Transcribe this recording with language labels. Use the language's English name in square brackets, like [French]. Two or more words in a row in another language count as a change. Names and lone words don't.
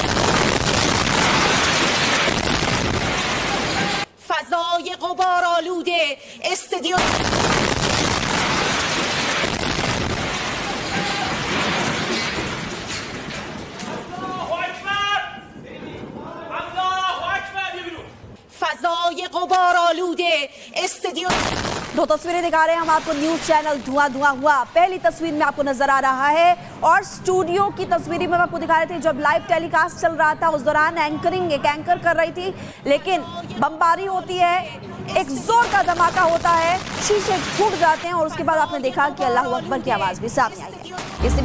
[Persian] فضای غبار آلوده استدیو فضای غبار آلوده استدیو। [Hindi] दो तस्वीरें दिखा रहे हैं हम आपको, न्यूज चैनल धुआं धुआं हुआ पहली तस्वीर में आपको नजर आ रहा है और स्टूडियो की तस्वीरें में आपको दिखा रहे थे जब लाइव टेलीकास्ट चल रहा था। उस दौरान एंकरिंग एक एंकर कर रही थी, लेकिन बमबारी होती है, एक जोर का धमाका होता है, शीशे फूट जाते हैं और उसके बाद आपने देखा कि [Arabic] الله أكبر [Hindi] की आवाज भी सामने आई है।